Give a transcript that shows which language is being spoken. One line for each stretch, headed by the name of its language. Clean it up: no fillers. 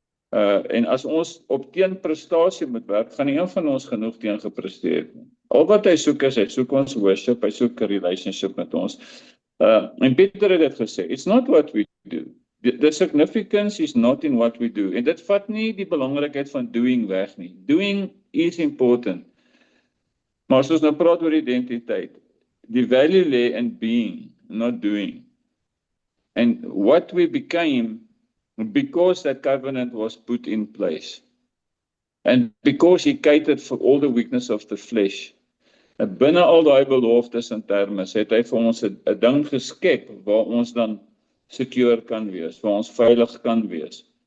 Afrikaans: En as ons op teenprestasie moet werk, gaan nie een van ons genoeg teen gepresteer het nie. Al wat hy soek is, hy soek ons worship, hy soek 'n relationship met ons. En Pieter het dit gesê,
English: it's not what we do. The significance is not in what we do.
Afrikaans: En dit vat nie die belangrikheid van doing weg nie.
English: Doing is important.
Afrikaans: Maar as ons nou praat oor identiteit, die
English: value lay in being, not doing. And what we became because that covenant was put in place. And because he catered for all the weakness of the flesh.
Afrikaans: En binne al daai beloftes en termes het hy vir ons 'n ding geskep waar ons dan secure kan wees, waar ons veilig kan wees.